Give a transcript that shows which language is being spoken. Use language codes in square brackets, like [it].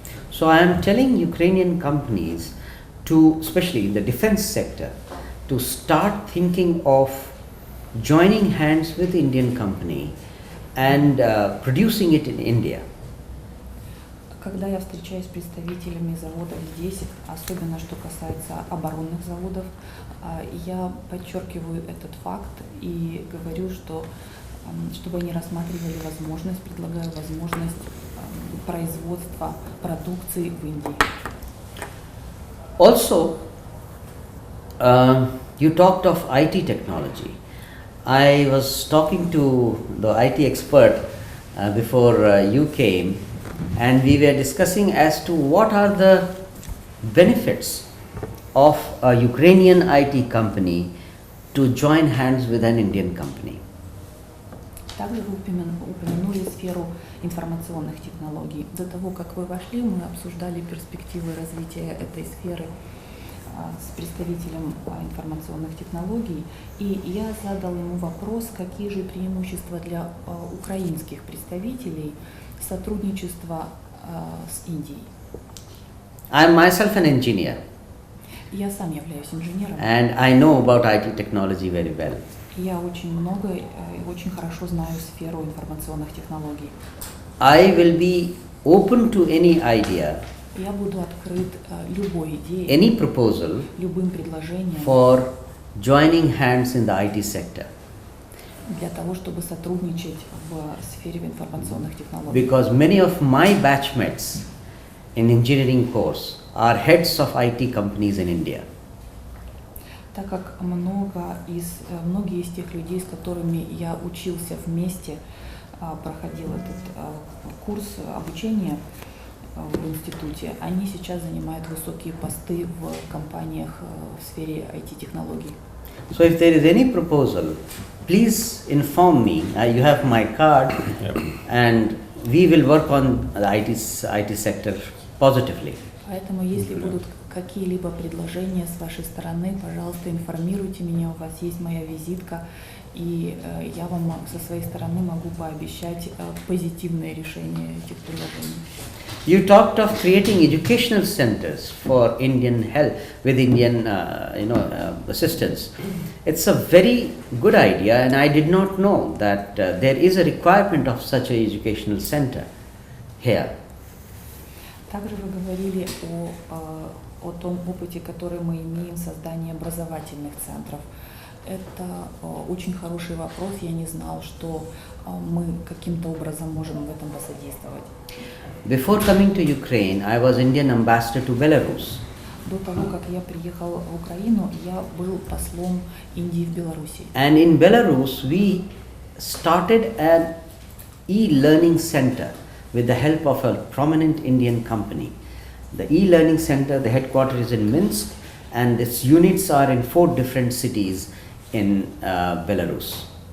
[en] So I am telling Ukrainian companies to, especially in the defense sector, to start thinking of joining hands with Indian company and producing it in India. [ru] Когда я встречаюсь с представителями заводов здесь, особенно что касается оборонных заводов, я подчеркиваю этот факт и говорю, что чтобы они рассматривали возможность, предлагаю возможность производства продукции в Индии. [en] Also, you talked of IT-technology. I was talking to the IT expert before you came, and we were discussing as to what are the benefits of a Ukrainian IT company to join hands with an Indian company. [ru] Также вы упомянули сферу информационных технологий. До того, как вы вошли, мы обсуждали перспективы развития этой сферы с представителем информационных технологий, и я задал ему вопрос, какие же преимущества для украинских представителей сотрудничества с Индией. [en] I am myself an engineer. [ru] Я сам являюсь инженером. [en] And I know about IT technology very well. [ru] Я очень много и очень хорошо знаю сферу информационных технологий. [en] I will be open to any idea, [ru] Я буду открыт любой идее, [en] any proposal [ru] любым предложением [en] for joining hands in the IT sector. [ru] для того, чтобы сотрудничать в сфере информационных технологий. [en] Because many of my batchmates in engineering course are heads of IT companies in India. [ru] Так как многие из тех людей, с которыми я учился вместе, проходил этот курс обучения в институте, они сейчас занимают высокие посты в компаниях в сфере IT-технологий. [en] So if there is any proposal, please inform me. You have my card, and we will work on the IT sector positively. [ru] Поэтому, если будут какие-либо предложения с вашей стороны, пожалуйста, информируйте меня, у вас есть моя визитка, и я вам со своей стороны могу пообещать позитивное решение этих предложений. [en] You talked of creating educational centers for Indian help with Indian, assistance. It's a very good idea, and I did not know that there is a requirement of such an educational center here. [ru] Также вы говорили о том опыте, который мы имеем в создании образовательных центров. Это очень хороший вопрос. Я не знал, что мы каким-то образом можем в этом посодействовать. [en] Before coming to Ukraine, I was Indian ambassador to Belarus. [ru] До того, как я приехал в Украину, я был послом Индии в Беларуси. [en] And in Belarus, we started an e-learning center with the help of a prominent Indian company. The e-learning center, the headquarters is in Minsk, and its units are in 4 different cities in Belarus.